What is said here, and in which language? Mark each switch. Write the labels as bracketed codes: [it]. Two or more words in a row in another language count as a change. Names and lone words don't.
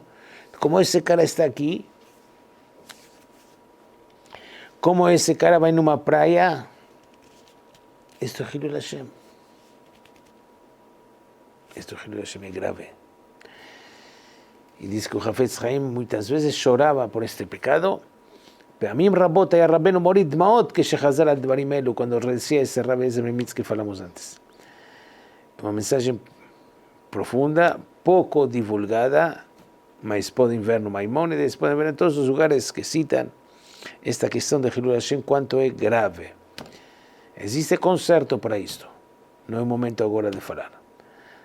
[pt] Como esse cara está aqui, como esse cara vai numa praia, isto é [he] חילול השם. [pt] Isto é [he] חילול השם, [pt] é grave. E diz que o Hafetz Haim muitas vezes chorava por este pecado, [he] פעמים רבות היה רבנו מוריד דמעות כשחזר על דברים אלו, [pt] quando decía esse Rabbi Eliezer Mimitz que falamos antes. Uma mensagem profunda, pouco divulgada, mas podem ver no Maimônides, podem ver em todos os lugares que citam esta questão de [he] חילול השם, [pt] quanto é grave. Existe conserto para isto. Não é o momento agora de falar.